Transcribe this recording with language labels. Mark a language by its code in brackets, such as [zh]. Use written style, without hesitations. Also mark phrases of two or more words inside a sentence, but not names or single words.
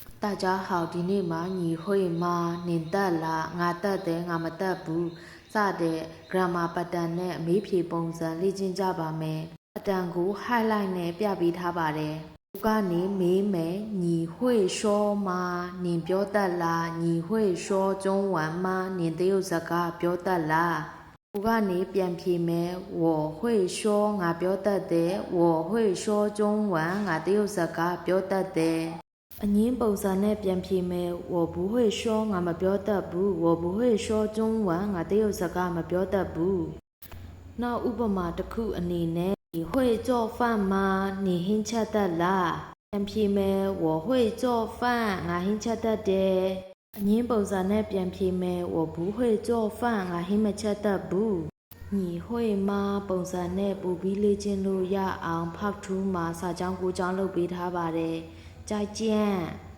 [zh] 大家好， [my] ဒီနေ့မှာညီ会မှာနင်တက်လားငါတက်တယ်ငါမတက်ဘူးစတဲ့ grammar pattern နဲ့အမေးဖြေပုံစံလေ့ကျင့်ကြပါမယ် pattern ကို highlight နဲ့ပြပေးထားပါတယ်သူကနေမေးမယ် ညီ [zh] 会说吗 [my] နင်ပြောတတ်လားညီ [zh] 会说中文吗 [my] နင်တရုတ်စကားပြောတတ်လားသူကနေပြန်ဖြေမယ် [zh] 我会说 [my] ငါပြောတတ် တယ် [zh] 我会说中文 [my] ငါတရုတ်စကားပြောတတ်တယ်အငင်းပုံစံနဲ့ပြန်ဖြေမယ် [zh] 我不会 [my] 说ငါမပြောတတ်ဘူး [zh] 我不会说中文 [my] ငါတရုတ်စကားမပြောတတ်ဘူးနောက်ဥပမာတစ်ခုအနေနဲ့ [zh] 你会做饭吗你 [my] ဟင်းချက်တတ်လားပြန်ဖြေမယ် [zh] 我会做饭 [my] ငါဟင်းချက်တတ်တယ်အငင်းပုံစံနဲ့ပြန်ဖြေမယ် [zh] 我不会做饭 [my] ငါဟင်းမချက်တတ်ဘူး [zh] 你会吗 [my] ပုံစံနဲ့ပို့ပြီးလေ့ကျင့်လို့ရအောင် Part 2မှာစာကြောင်းကိုကြောင်းလုပ်ပေးထားပါတယ်再见。